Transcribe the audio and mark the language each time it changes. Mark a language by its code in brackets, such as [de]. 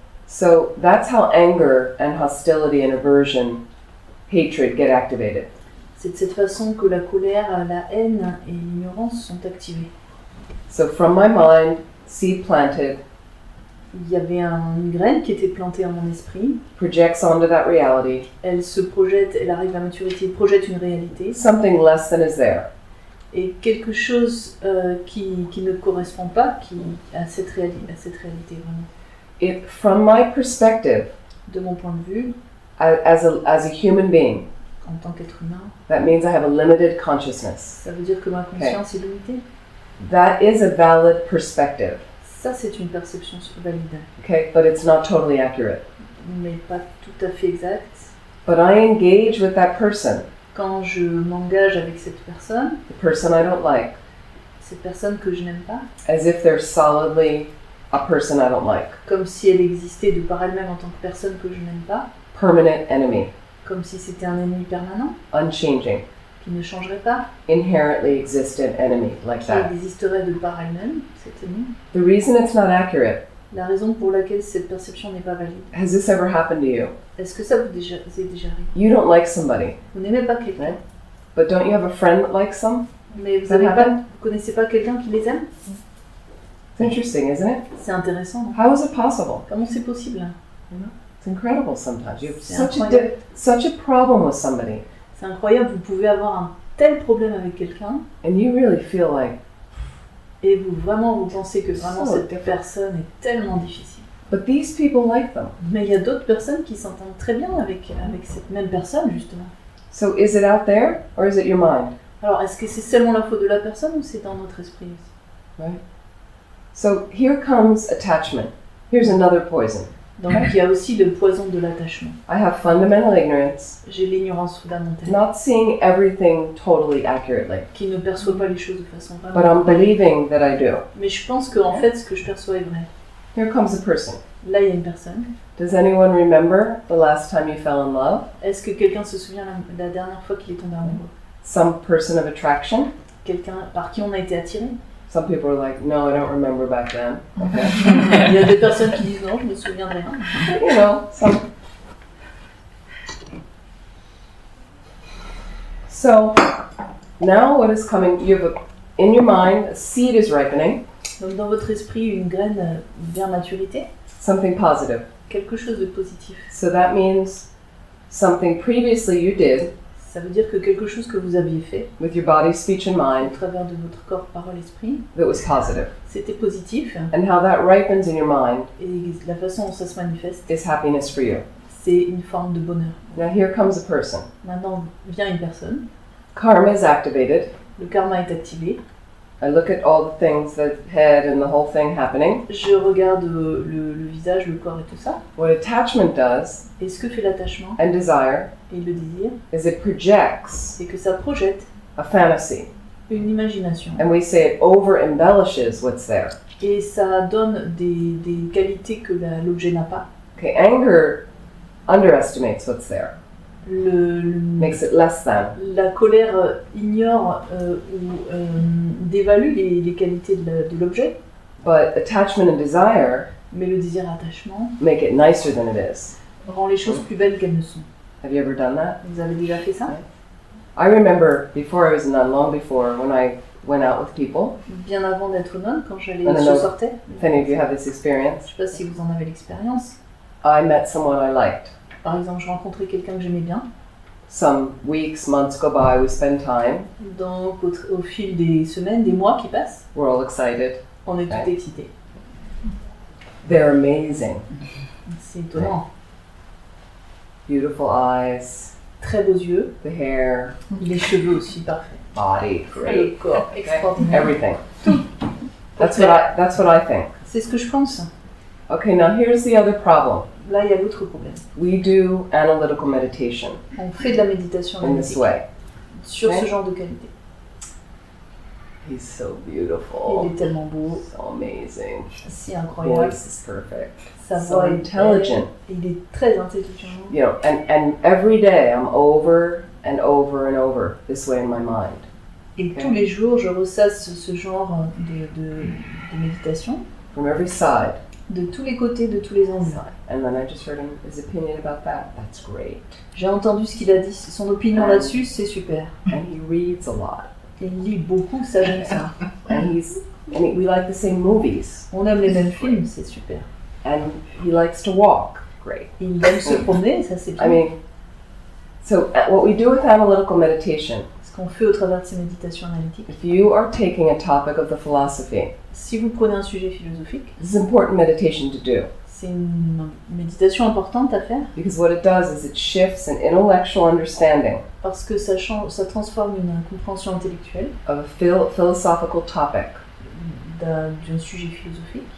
[en] So that's how anger and hostility and aversion, hatred get activated. [fr] C'est de cette façon que la colère, la haine et l'ignorance sont activées. [en] So from my mind, seed planted, [fr] Il y avait une graine qui était plantée en mon esprit. [en] projects onto that reality. [fr] Elle se projette, elle arrive à maturité, projette une réalité. [en] Something less than is there. [fr] Et quelque chose qui ne correspond pas à cette réalité vraiment. [en] It, from my perspective, [fr] De mon point de vue, [en] as a human being, [fr] en tant qu'être humain, [en] that means I have a limited consciousness. [fr] ça veut dire que ma conscience est limitée. [en] That is a valid perspective, [fr] Ça, c'est une perception valide, [en] okay? But it's not totally accurate. [fr] mais pas tout à fait exacte. [en] But I engage with that person, [fr] Quand je m'engage avec cette personne [en] I don't like, [fr] que je n'aime pas, [en] as if they're solidly a person I don't like. [fr] comme si elle existait de par elle-même en tant que personne que je n'aime pas, [en] Permanent enemy, [fr] comme si c'était un ennemi permanent, [en] unchanging, [fr] qui ne changerait pas, [en] inherently existent enemy like [fr] qui [en] that. [fr] existerait de par elle-même, cet ennemi. [en] The reason it's not accurate, [fr] La raison pour laquelle cette perception n'est pas valide. [en] has this ever happened to you? [fr] Est-ce que ça vous est déjà arrivé? [en] You don't like somebody, [fr] Vous n'aimez pas quelqu'un, [en] but don't you have a friend that likes them? [fr] mais vous [en] Ça happen? [fr] connaissez pas quelqu'un qui les aime? [en] It's interesting, isn't it? [fr] C'est intéressant. [en] How is it possible? [fr] Comment c'est possible? [en] It's incredible sometimes. You have [fr] C'est [en] such [fr] incroyable. [en] such a problem with somebody, [fr] C'est incroyable, vous pouvez avoir un tel problème avec quelqu'un [en] and you really feel like, [fr] et vous pensez que vraiment [en] So [fr] cette [en] difficult. [fr] personne est tellement difficile. [en] but these people like them. [fr] Mais il y a d'autres personnes qui s'entendent très bien avec cette même personne justement. [en] So is it out there or is it your mind? [fr] Alors est-ce que c'est seulement la faute de la personne ou c'est dans notre esprit aussi? [en] Right? So here comes attachment. Here's another poison. [fr] Donc il y a aussi le poison de l'attachement. [en] I have fundamental ignorance, [fr] J'ai l'ignorance fondamentale [en] not seeing everything totally accurately, [fr] qui ne perçoit pas les choses de façon [en] but [fr] vraiment. [en] I'm believing that I do. [fr] Mais je pense qu'en fait ce que je perçois est vrai. [en] Here comes a person. [fr] Là il y a une personne. [en] Does anyone remember the last time you fell in love? [fr] Est-ce que quelqu'un se souvient la dernière fois qu'il est tombé amoureux? [en] Some person of attraction? [fr] Quelqu'un par qui on a été attiré? [en] Some people are like, no, I don't remember back then. [fr] Il y a des personnes qui disent non, je me souviens de rien. [en] You know, some. So now what is coming? You have in your mind, a seed is ripening, [fr] Donc dans votre esprit, une graine vers maturité, [en] something positive. [fr] quelque chose de positif. [en] So that means something previously you did [fr] Ça veut dire que quelque chose que vous aviez fait [en] with your body, speech, and [fr] au [en] mind [fr] travers de votre corps, parole, esprit, [en] that was positive. [fr] c'était positif. [en] And how that ripens in your mind [fr] Et la façon dont ça se manifeste, [en] is happiness for you. [fr] c'est une forme de bonheur. [en] Now here comes a person. [fr] Maintenant vient une personne, [en] Karma is activated. [fr] le karma est activé. [en] I look at all the things, the head and the whole thing happening. [fr] Je regarde le visage, le corps et tout ça. [en] What attachment does [fr] Et ce que fait l'attachement [en] and desire [fr] et le désir, [en] is it projects [fr] c'est que ça projette [en] a fantasy. [fr] une imagination. [en] And we say it over embellishes what's there. [fr] Et ça donne des qualités que l'objet n'a pas. [en] Okay, anger underestimates what's there, [fr] Le, [en] makes it less than. [fr] la colère ignore ou dévalue les qualités de l'objet, [en] But attachment and desire [fr] mais le désir-attachement [en] make it nicer than it is. [fr] rend les choses plus belles qu'elles ne sont. [en] Have you ever done that? [fr] Vous avez déjà fait ça? [en] I remember before I was a nun, long before, when I went out with people. [fr] Bien avant d'être nonne, quand Non, non, je non. sortais, [en] If any of you have this experience, [fr] je sais pas si vous en avez l'expérience. [en] I met someone I liked. [fr] Par exemple, je rencontrais quelqu'un que j'aimais bien. [en] Some weeks, months go by, we spend time, [fr] Donc, au fil des semaines, des mois qui passent, [en] we're all excited. [fr] on est tout Ouais. excités. [en] They're amazing. [fr] C'est étonnant. [en] Beautiful eyes, [fr] Très beaux yeux, [en] the hair, [fr] les cheveux aussi parfaits, [en] body, [fr] le [en] great, [fr] corps extraordinaire. [en] everything. That's what I think. [fr] C'est ce que je pense. [en] Okay, now here's the other problem. [fr] Là, il y a l'autre problème. [en] We do analytical meditation [fr] On fait de la méditation [en] in this [fr] analytique [en] way. [fr] sur Ouais. ce genre de qualité. [en] He's so [fr] Il [en] beautiful, [fr] est tellement beau, [en] so amazing. [fr] si incroyable, [en] Voice is perfect, [fr] sa [en] so [fr] voix est [en] intelligent. [fr] belle, il est très intelligent. [en] You know, and every day I'm over and over and over this way in my mind. [fr] Et Ok. tous les jours, je ressasse ce genre de méditation [en] From every side. [fr] de tous les côtés, de tous les angles. [en] And then I just heard his opinion about that. That's great. [fr] J'ai entendu ce qu'il a dit, son opinion là-dessus, c'est super. [en] And he reads a lot. [fr] Il lit beaucoup, ça j'aime ça. [en] We like the same movies. [fr] On aime les mêmes films, c'est super. [en] And he likes to walk. Great. [fr] Il aime se promener, ça c'est bien. [en] I mean, so what we do with analytical meditation, [fr] Ce qu'on fait au travers de ces méditations analytiques, [en] if you are taking a topic of the philosophy, [fr] si vous prenez un sujet philosophique, [en] this is important meditation to do. [fr] c'est une méditation importante à faire [en] Because what it does is it shifts an intellectual understanding [fr] parce que ça transforme une compréhension intellectuelle [en] of a philosophical topic, [fr] d'un sujet philosophique.